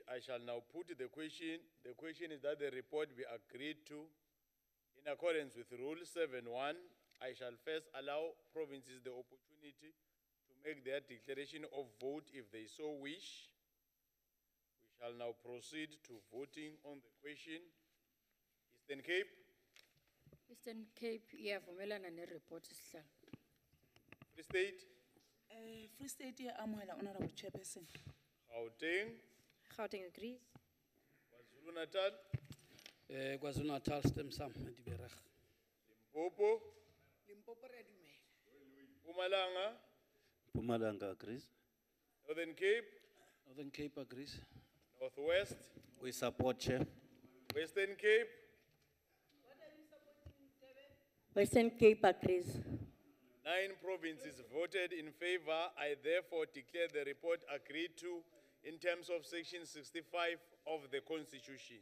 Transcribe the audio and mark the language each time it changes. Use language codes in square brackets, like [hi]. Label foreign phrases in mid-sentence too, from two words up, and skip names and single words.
[en] I shall now put the question. The question is that the report be agreed to in accordance with Rule 7.1. I shall first allow provinces the opportunity to make their declaration of vote if they so wish. We shall now proceed to voting on the question. Eastern Cape. [xh] Eastern Cape, iyavumelana ne-report isihlalo. [en] Free State. [zu] Free State, iyamuhela, Honorable Chairperson. [en] Gauteng. Gauteng agrees. KwaZulu-Natal. [af] KwaZulu-Natal, stem sam, Diberag. [en] Limpopo. [nso] Limpopo re a dumela. [en] Mpumalanga. Mpumalanga agrees. Northern Cape. Northern Cape agrees. Northwest. We support, Chair. Western Cape. Western Cape agrees. 9 provinces voted in favor. I therefore declare the report agreed to in terms of Section 65 of the Constitution.